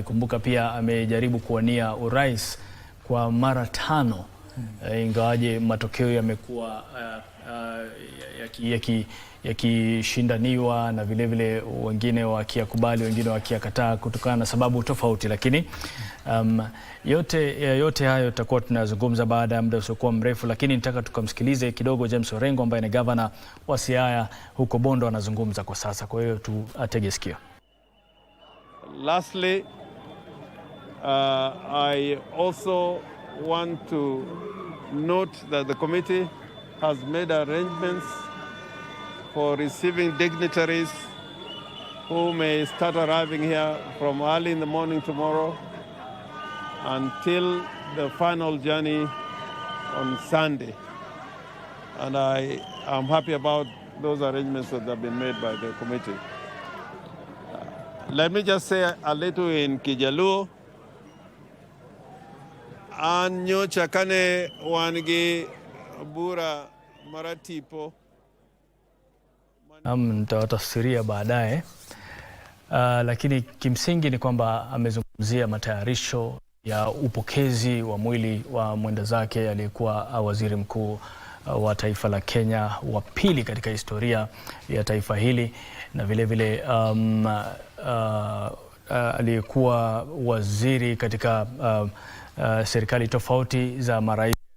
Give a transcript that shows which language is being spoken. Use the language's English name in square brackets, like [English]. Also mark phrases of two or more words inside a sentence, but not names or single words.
[Swahili] Kumbuka pia amejaribu kuwania urais kwa mara 5, ingawaje matokeo yamekuwa yakishindaniwa na vile vile wengine wakiyakubali, wengine wakiyakataa kutokana na sababu tofauti. Lakini yote hayo tutakuwa tunazungumza baada ya muda usiokuwa mrefu, lakini nitaka tukamsikilize kidogo James Orengo ambaye ni governor wa Siaya huko Bondo, anazungumza kwa sasa. Kwa hiyo tuatege sikio. [English] Lastly, I also want to note that the committee has made arrangements for receiving dignitaries who may start arriving here from early in the morning tomorrow until the final journey on Sunday. And I am happy about those arrangements that have been made by the committee. Let me just say a little in Kijaluo. [Luo (Kenya and Tanzania)] Anyo chakane wangi bura maratipo. [Swahili] Nitawatafsiria baadaye, lakini kimsingi ni kwamba amezungumzia matayarisho ya upokezi wa mwili wa mwenda zake aliyekuwa waziri mkuu wa taifa la Kenya, wa pili katika historia ya taifa hili, na vile vile aliyekuwa waziri katika serikali tofauti za marais.